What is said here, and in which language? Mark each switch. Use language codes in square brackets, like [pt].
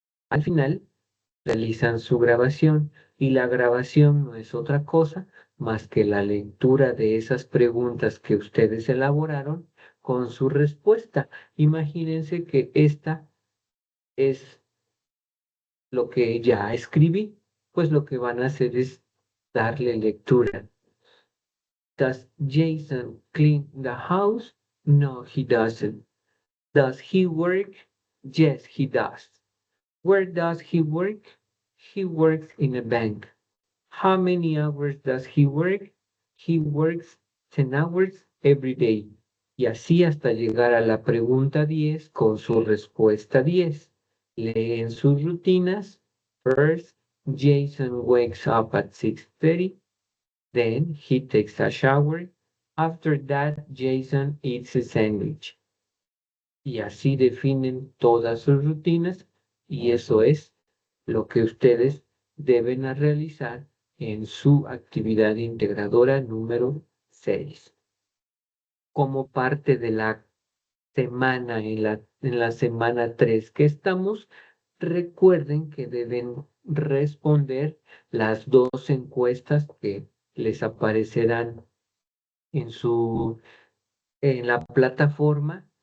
[es] Al final, realizan su grabación y la grabación no es otra cosa más que la lectura de esas preguntas que ustedes elaboraron con su respuesta. Imagínense que esta es lo que ya escribí, pues lo que van a hacer es darle lectura. [en] Does Jason clean the house? No, he doesn't. Does he work? Yes, he does. Where does he work? He works in a bank. How many hours does he work? He works 10 hours every day. [es] Y así hasta llegar a la pregunta 10 con su respuesta 10. Leen sus rutinas. [en] First, Jason wakes up at 6:30. Then he takes a shower. After that, Jason eats a sandwich. [es] Y así definen todas sus rutinas y eso es lo que ustedes deben realizar en su actividad integradora número 6. Como parte de la semana, en la semana 3 que estamos, recuerden que deben responder las 2 encuestas que les aparecerán en en la plataforma.